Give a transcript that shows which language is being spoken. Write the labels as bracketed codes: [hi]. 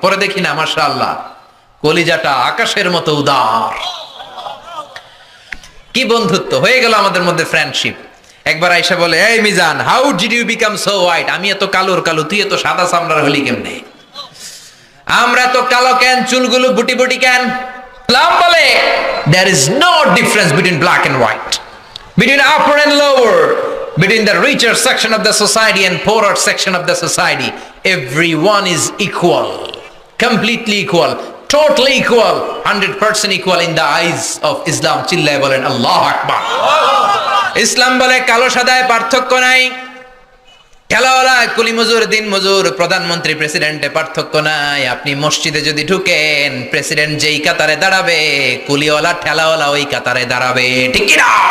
[bn] পরে দেখি না, মাশাআল্লাহ, কলিজাটা আকাশের মতো উদার। কি বন্ধুত্ব হয়ে গেল আমাদের মধ্যে, ফ্রেন্ডশিপ। একবার আইসা বলে, এই Mizan, [en] How did you become so white? [bn] আমি এত কালোর কালো, তুই এত সাদা চামড়ার হলি কেমনে? আমরা তো কালো কেন, চুলগুলো বুটি বুটি কেন? ইসলাম বলে [en] there is no difference between black and white, between upper and lower, between the richer section of the society and poorer section of the society. Everyone is equal, completely equal, totally equal, 100% equal in the eyes of Islam. [bn] চিল্লায় বলেন আল্লাহু আকবার। ইসলাম বলে কালো সাদায় পার্থক্য নাই, ঠেলাওয়ালা কুলি মজুর, দিন মজুর, প্রধানমন্ত্রী প্রেসিডেন্টে পার্থক্য নাই। আপনি মসজিদে যদি ঢুকেন, প্রেসিডেন্ট যেই কাতারে দাঁড়াবে, কুলিওয়ালা ঠেলাওয়ালা ওই কাতারে দাঁড়াবে, ঠিক কি না?